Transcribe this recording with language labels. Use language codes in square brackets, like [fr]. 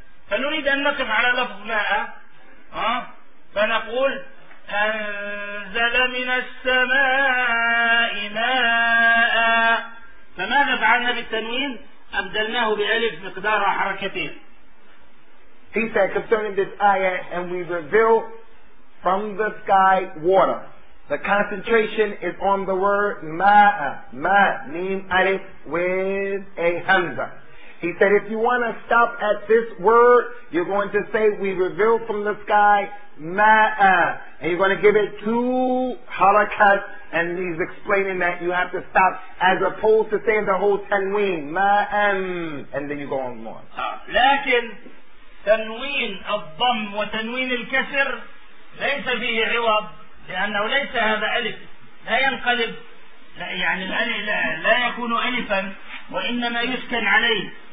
[ar] فنريد أن نقف على لفظ ماء فنقول أنزل من السماء ماء، فماذا فعلنا بالتنوين؟ أبدلناه بألف مقدار حركتين. [en] He said concerning this ayah, and we reveal from the sky water. The concentration is on the word ماء. ماء mean ألف with a همزة. He said, if you want to stop at this word, you're going to say, we reveal from the sky, ma'a. And you're going to give it two harakat, and he's explaining that you have to stop, as opposed to saying the whole tanween, ma'am, and then you go on more. [ar] لكن تنوين الضم وتنوين الكسر ليس فيه عوض، لأنه ليس هذا ألف، لا ينقلب، لا يعني الألف لا يكون ألفا، وإنما يسكن عليه.